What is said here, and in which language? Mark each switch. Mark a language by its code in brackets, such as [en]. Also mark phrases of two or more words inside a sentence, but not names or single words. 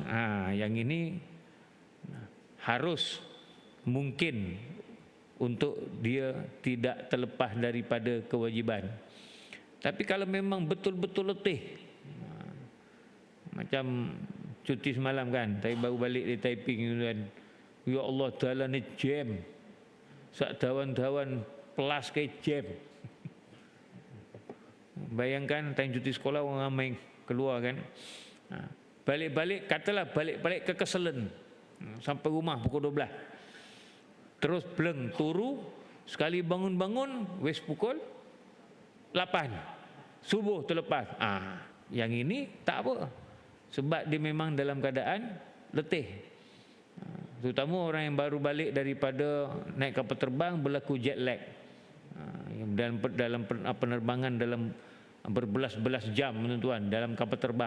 [ms] Yang ini harus mungkin untuk dia tidak terlepas daripada kewajiban. Tapi kalau memang betul-betul letih, macam cuti semalam kan, saya baru balik dari Taiping kan. Ya Allah, jalan ni jam. [jv] Sak dawan-dawan pelas ke jam. [ms] Bayangkan time cuti sekolah orang ramai keluar kan. Balik-balik, katalah balik-balik kekeselan. Sampai rumah pukul 12. Terus [jv] bleng turu, [ms] sekali bangun-bangun wis pukul 8. Subuh terlepas. Yang ini tak apa. Sebab dia memang dalam keadaan letih. Terutama orang yang baru balik daripada naik kapal terbang, berlaku [en] jet lag. [ms] Dalam penerbangan dalam berbelas-belas jam tuan-tuan dalam kapal terbang.